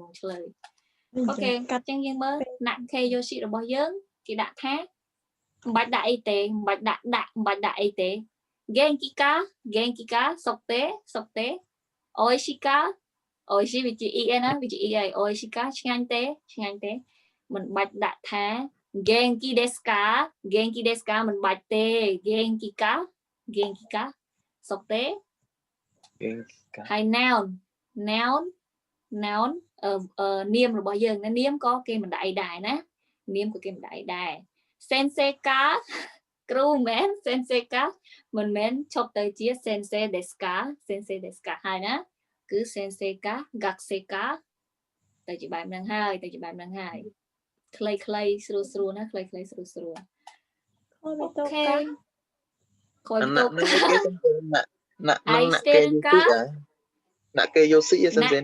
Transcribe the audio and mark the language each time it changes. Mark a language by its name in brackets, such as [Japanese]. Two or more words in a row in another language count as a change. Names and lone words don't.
[Khmer] ងឆ្លើយអូខេកាត់ចឹងយើងមើលណាក់ Keyoshi របស់យើងគេដាក់ថាមិនបាច់ដាក់អីទេមិនបាច់ដាក់អីទេ [Japanese] 元気か [Khmer] សុកទេ Oishika វាជា e ណាវាជា e ហើយ Oishika ឆ្ងាញ់ទេមិនបាច់ដាក់ថា [Japanese] 元気ですか [Khmer] មិនបាច់ទេ [Japanese] 元気か [Khmer] សុកទេ ហើយ noun នាមរបស់យើងណានាមក៏គេមិនដាក់អីដែរណានាមក៏គេមិនដាក់អីដែរ [Japanese] 先生か [Khmer] គ្រូមែន sensei កាមិនមែនឈប់ទៅជា [Japanese] 先生ですか [Khmer] ហើយណាគឺ sensei កា gakusei កាទៅជាបែបហ្នឹងហើយខ្លីៗស្រួលណាខ្លីៗស្រួលអូខេខយទៅណាក់ គេយោស៊ីសិនទេ